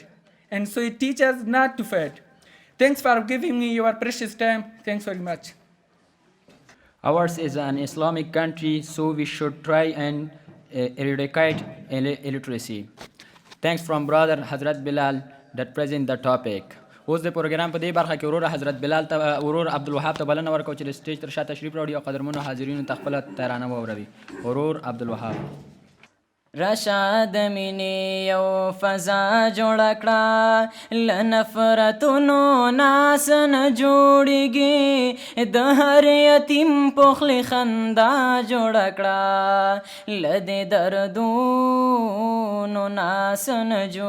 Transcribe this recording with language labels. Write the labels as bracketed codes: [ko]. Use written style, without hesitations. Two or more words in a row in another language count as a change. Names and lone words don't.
[en] And so it teaches not to fight. Thanks for giving me your precious time. Thanks very much. Ours is an Islamic country, so we should try and eradicate illiteracy. Thanks from brother Hazrat Bilal that present the topic. [ps] اوس د پروګرام په دې برخه کې ورور حضرت بلال ته ورور عبدالوهاب ته بلنه ورکوو چې د سټیج تر شا تشریف راوړي او قدرمنو حاضرینو ته خپله ترانه واوروي. ورور عبدالوهاب. رشاد مینې یو فضا جوړه کړه له نفرتونو ناس نه جوړېږي د هر یتیم پخلی خندا جوړه کړه له دې دردونو ناس نه